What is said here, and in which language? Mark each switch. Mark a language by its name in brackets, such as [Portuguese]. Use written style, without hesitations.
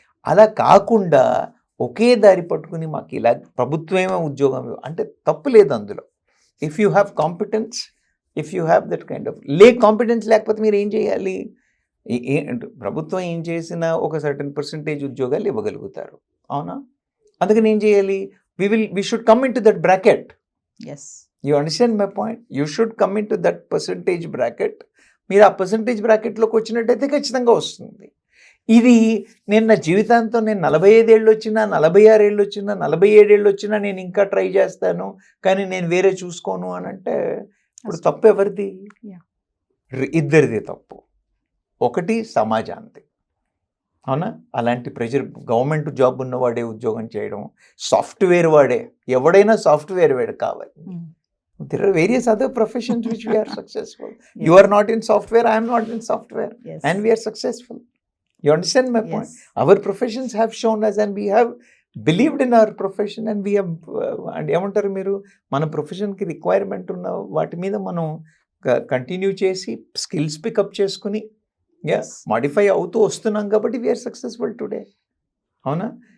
[Telugu] అలా కాకుండా ఒకే దారి పట్టుకుని మాకు ఇలా ప్రభుత్వమే ఉద్యోగం అంటే తప్పు లేదు అందులో. [English] if you have competence, if you have that kind of competence [Telugu] లేకపోతే మీరు ఏం చేయాలి? ప్రభుత్వం ఏం చేసినా ఒక సర్టన్ పర్సంటేజ్ ఉద్యోగాలు ఇవ్వగలుగుతారు, అవునా? అందుకని ఏం చేయాలి? [English] we should come into that bracket. You understand my point? You should come into that percentage bracket. [Telugu] మీరు ఆ పర్సంటేజ్ బ్రాకెట్లోకి వచ్చినట్టయితే ఖచ్చితంగా వస్తుంది. ఇది నేను నా జీవితాంతం నేను 45 ఏళ్ళు వచ్చినా 46 ఏళ్ళు వచ్చినా 47 ఏళ్ళు వచ్చినా నేను ఇంకా ట్రై చేస్తాను కానీ నేను వేరే చూసుకోను అని అంటే ఇప్పుడు తప్పు ఎవరిది? ఇద్దరిది తప్పు. ఒకటి సమాజానికి, అవునా? అలాంటి ప్రెషర్ గవర్నమెంట్ జాబ్ ఉన్నవాడే ఉద్యోగం చేయడం, సాఫ్ట్వేర్ వాడే, ఎవడైనా సాఫ్ట్వేర్ వాడు కావాలి. [English] There are various other professions which we are successful. You are not in software, I am not in software, and we are successful. You understand my point? Our professions have shown us and we have believed in our profession and we have and [Telugu] ఏమంటారు మీరు, మన ప్రొఫెషన్కి requirement ఉన్న వాటి మీద మనం continue చేసి skills pickup చేసుకుని modify అవుతూ వస్తున్నాం కాబట్టి [English] we're successful today, [Telugu] అవునా?